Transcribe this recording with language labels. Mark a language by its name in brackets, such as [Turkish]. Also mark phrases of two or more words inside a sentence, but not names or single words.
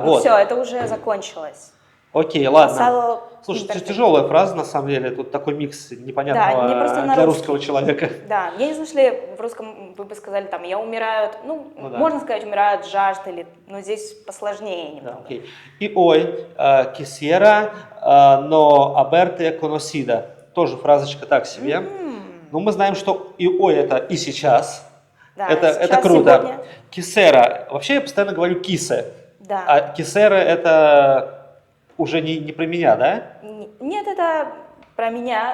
[Russian] но все, это уже закончилось. Окей, ладно. Слушай, это тяжелая фраза, на самом деле. Тут такой микс непонятного для русского человека. Да, я не знаю, если в русском вы бы сказали, там, я умираю, можно сказать, умираю от жажды, но здесь посложнее немного. Да, и ой, [Spanish] quisiera no haberte conocido. [Russian] Тоже фразочка так себе. Но мы знаем, что и ой это и сейчас. Да, это круто. Кисера. Вообще я постоянно говорю кисе. Да. А кисера это уже не про меня, да? Нет, это про меня.